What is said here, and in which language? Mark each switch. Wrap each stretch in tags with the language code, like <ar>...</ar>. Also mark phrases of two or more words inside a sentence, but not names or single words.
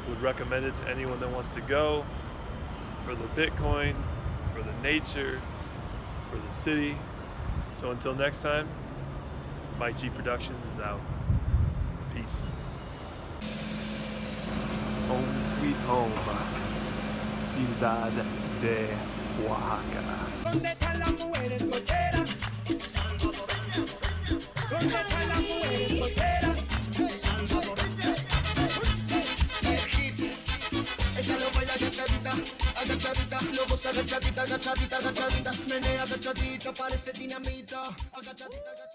<en>Would recommend it to anyone that wants to go for the Bitcoin, for the nature, for the city. So until next time, Mike G Productions is out. Peace. Home sweet home,</en> <es>Ciudad de Oaxaca. ¿Dónde están las mujeres solteras? Salvadoreñas. ¿Dónde están las mujeres solteras? Salvadoreñas. El hit. Ella lo baila agachadita, agachadita. Lo goza agachadita, agachadita, agachadita. Menea agachadita, parece dinamita. Agachadita, agachadita.</es>